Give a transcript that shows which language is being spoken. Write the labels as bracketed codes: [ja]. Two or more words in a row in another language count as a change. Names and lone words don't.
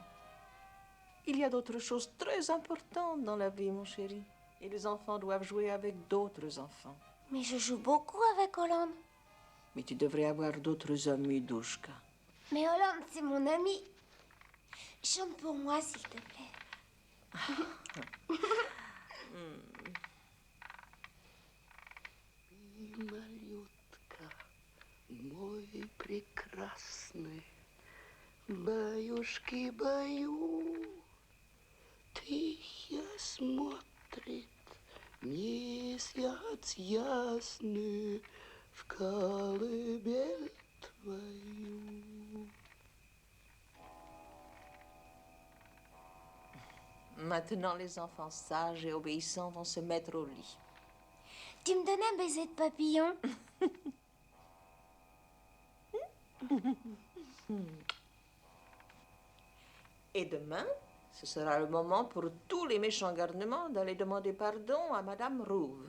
[fr] Il y a d'autres choses très importantes dans la vie, mon chéri. Et les enfants doivent jouer avec d'autres enfants. Mais je joue beaucoup avec Hollande. Mais tu devrais avoir d'autres amis, Douchka. Mais Hollande, c'est mon ami. Chante pour moi, s'il te plaît. [ru] Малютка, мой прекрасный, баюшки-баю, тихо смотрит месяц ясный в колыбель твою. [fr] Maintenant, les enfants sages et obéissants vont se mettre au lit. Tu me donnes un baiser de papillon? Et demain, ce sera le moment pour tous les méchants garnements d'aller demander pardon à Madame Rouve.